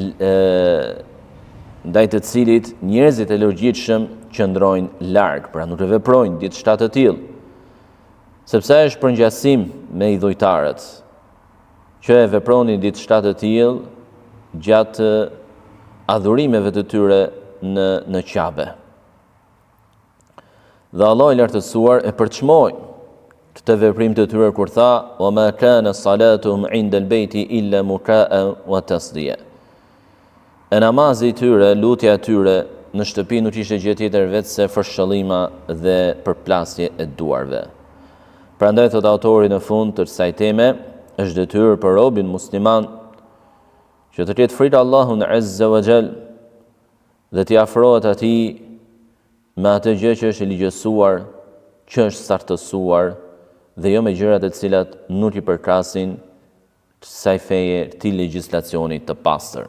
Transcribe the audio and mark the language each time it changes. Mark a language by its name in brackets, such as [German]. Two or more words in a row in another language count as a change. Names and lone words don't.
[Albanian] ndaj të cilit njerëzit e logjikshëm qëndrojnë larg, pra nuk e veprojnë diçka të tillë, sepse është përngjasim me idhujtarët që e vepronin diçka të tillë gjatë adhurimeve të tyre në Qabe. Dhe Allah i lartësuar e përçmoi këtë veprim të tyre kur tha: [Arabic] "وما كان صلاتهم عند البيت إلا مكاء وتصدية." [Albanian] E namazi i tyre, lutja e tyre në shtëpi nuk ishte gjë tjetër vetë se fërshëllima dhe përplasje e duarve. Prandaj thot autori në fund të kësaj teme, është detyrë për robin musliman që të ketë frikë Allahun [Arabic] عز وجل [Albanian] dhe t'i afrohet atij me atë gjë që është e ligjësuar, që është sartësuar, dhe jo me gjërat e cilat nuk i përkrasin kësaj feje, këtij legjislacioni të pastër.